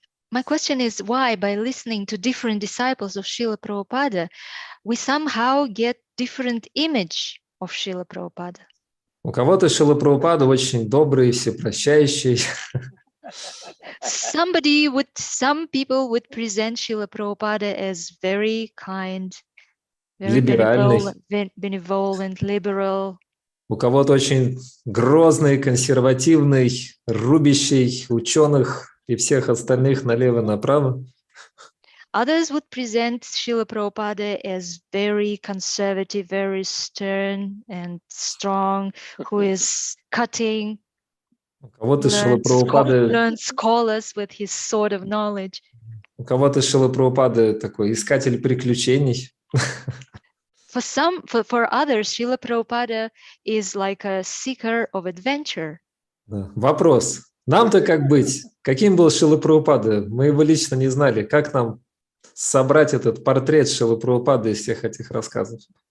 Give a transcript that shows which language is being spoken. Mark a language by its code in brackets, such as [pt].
[en] My question is why, by listening to different disciples of Srila Prabhupada, we somehow get different image of Srila Prabhupada. [ru] У кого-то Шрила Прабхупада очень добрый, всепрощающий. [en] Some people would present Srila Prabhupada as very kind, very benevolent, liberal. [ru] У кого-то очень грозный, консервативный, рубящий ученых и всех остальных налево-направо. [en] Others would present Srila Prabhupada as very conservative, very stern and strong, who is cutting, [ru] У кого-то Шрила Прабхупада, [en] learn scholars with his sword of knowledge. [ru] у кого-то Шрила Прабхупада такой искатель приключений. [en] For others, Srila Prabhupada is like a seeker of adventure. [ru] Вопрос. Нам-то как быть? Каким был Шрила Прабхупада? Мы его лично не знали. Как нам собрать этот портрет Шрилы Прабхупады из всех этих рассказов?